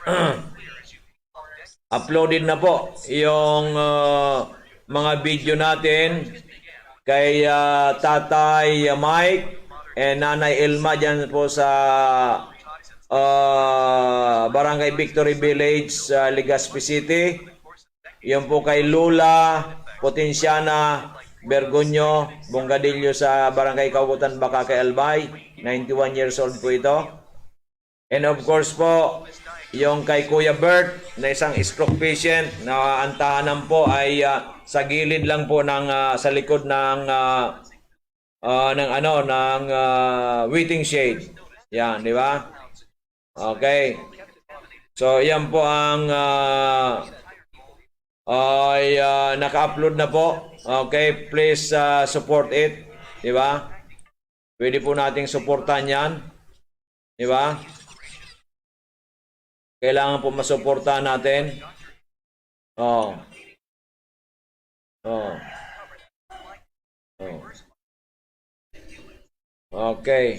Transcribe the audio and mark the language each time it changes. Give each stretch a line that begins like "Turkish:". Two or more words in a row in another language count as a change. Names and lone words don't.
Filipino: Uploaded na po yung mga video natin kay Tatay Mike and Nanay Elma dyan po sa Barangay Victory Village sa Legazpi City. Yan po kay Lula Potensiana Bergonyo Bongadillo sa Barangay Kaugutan, Bacacay, Albay. 91 years old po ito.
English: And of course
Filipino: po, yung kay Kuya Bert na isang
English: stroke patient
Filipino: na ang tahanan po ay sa gilid lang po ng sa likod ng
English: waiting shade.
Filipino: Yan, di ba? Okay. So, yan po ang naka-upload na po.
English: Okay, please support it.
Filipino: Di ba? Pwede po nating suportahan yan. Di ba? Kailangan po masuportahan natin. Oh. Oh. Oh. Okay.